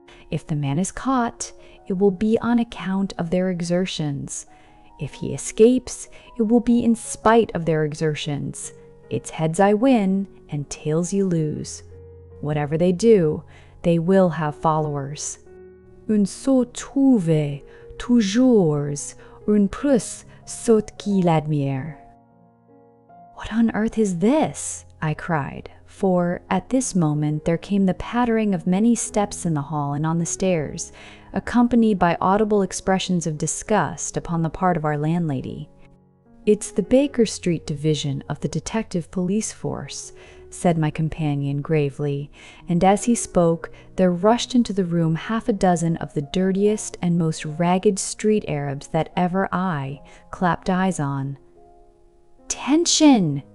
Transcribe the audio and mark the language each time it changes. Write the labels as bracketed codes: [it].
[en] If the man is caught, it will be on account of their exertions. If he escapes, it will be in spite of their exertions. It's heads I win, and tails you lose. Whatever they do, they will have followers. [fr] Un sot trouve toujours un plus sot qui l'admire. [en] What on earth is this? I cried, for at this moment there came the pattering of many steps in the hall and on the stairs, accompanied by audible expressions of disgust upon the part of our landlady. "It's the Baker Street division of the detective police force," said my companion gravely, and as he spoke there rushed into the room half a dozen of the dirtiest and most ragged street Arabs that ever I clapped eyes on. "Attention!"